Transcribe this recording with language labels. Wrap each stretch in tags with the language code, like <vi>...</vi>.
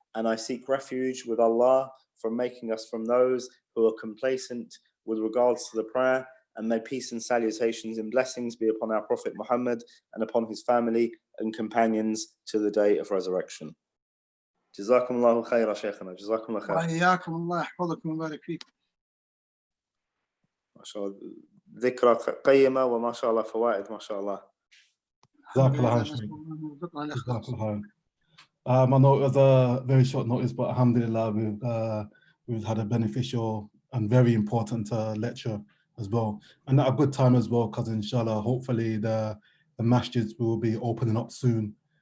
<en>And I seek refuge with Allah from making us from those who are complacent with regards to the prayer. And may peace and salutations and blessings be upon our Prophet Muhammad and upon his family and companions to the day of resurrection.</en> <ar>جزاكم الله خيرا شيخنا. جزاكم الله خيرا. وإياكم الله يحفظكم ويبارك فيكم. ما شاء الله ذكرى قيمة، وما شاء الله فوائد ما شاء الله. الحمد نسأل</ar> <en>Shaykh.</en> <ar>الله أن يرزقنا الإخلاص. Jazakallah khair.</ar> <en>I know it was a very short notice, but alhamdulillah, we've had a beneficial and very important lecture as well. And at a good time as well, because inshallah, hopefully the masjids will be opening up soon.</en>